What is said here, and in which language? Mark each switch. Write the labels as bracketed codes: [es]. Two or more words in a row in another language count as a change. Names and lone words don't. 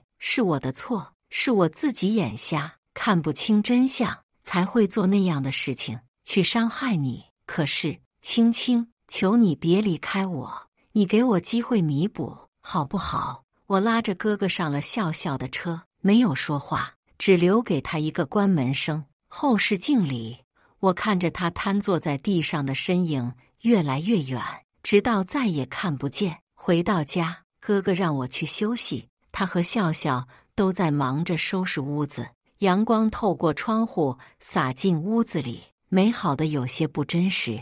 [zh] 是我的錯，是我自己眼瞎，看不清真相，才會做那樣的事情，去傷害你。可是，青青，求你別離開我，你給我機會彌補，好不好？我拉着哥哥上了笑笑的車，沒有說話，只留給他一個關門聲。後視鏡裡，我看着他癱坐在地上的身影越來越遠，直到再也看不見。回到家，哥哥讓我去休息，他和笑笑都在忙着收拾屋子。陽光透過窗戶灑進屋子裡，美好的有些不真實。